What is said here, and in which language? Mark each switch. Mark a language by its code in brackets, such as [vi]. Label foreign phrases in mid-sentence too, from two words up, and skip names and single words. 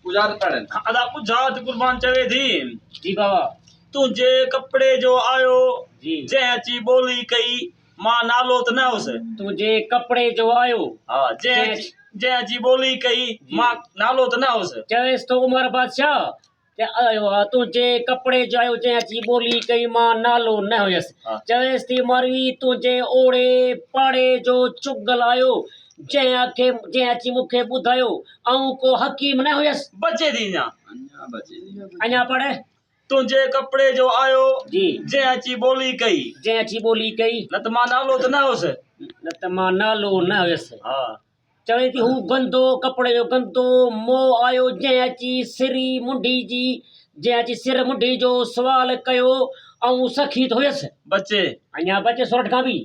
[sd] बुझात पड़न अदा बुझात कुर्बान चवे थी जी बाबा तुझे कपड़े जो आयो जी जैची बोली कई मां नालो त न हुस तुझे कपड़े जो आयो हाँ जैची बोली कई मां नालो त न हुस चवेस तो उमर बादशाह ते आयो हा तुझे कपड़े जो आयो जैची बोली कई मां नालो न हुयस हाँ। चवेस थी मरवी तुझे ओड़े पाड़े जो चुगल आयो जैची मूंखे ॿुधायो ऐं को हकीम न हुयस बचे थी ना अन्या बचे अञा पढ़े तुझे कपड़े जो आयो जी जैची बोली कई जैची बोली कई न त मां नालो त न हुस न त मां नालो न हुयस हाँ चवे थी हू गंदो कपड़े जो गंदो मोह आयो जंहिं अची सिरी मुंडी जी जंहिं अची सिर मुंडी जो सुवाल कयो ऐं सखी हुयसि बचे अञा बचे सोरठ खां बि